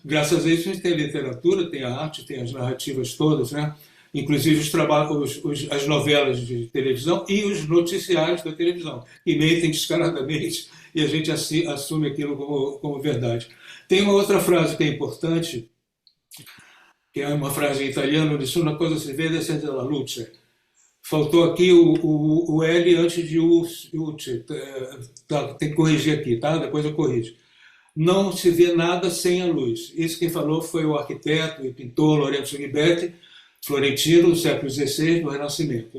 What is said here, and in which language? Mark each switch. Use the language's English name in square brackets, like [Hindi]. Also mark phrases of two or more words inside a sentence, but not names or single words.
[Portuguese] Graças a isso a gente tem a literatura, tem a arte, tem as narrativas todas, né? Inclusive os trabalhos, as novelas de televisão e os noticiários da televisão, que mentem descaradamente e a gente assume aquilo como verdade. Tem uma outra frase que é importante, que é uma frase em italiano, [Italian] nessuna cosa si vede senza la luce. [Portuguese] Faltou aqui o L antes de UT. Tá, tem que corrigir aqui, tá? Depois eu corrijo. Não se vê nada sem a luz. Isso quem falou foi o arquiteto e pintor Lorenzo Ghiberti, florentino, do século XVI, do Renascimento.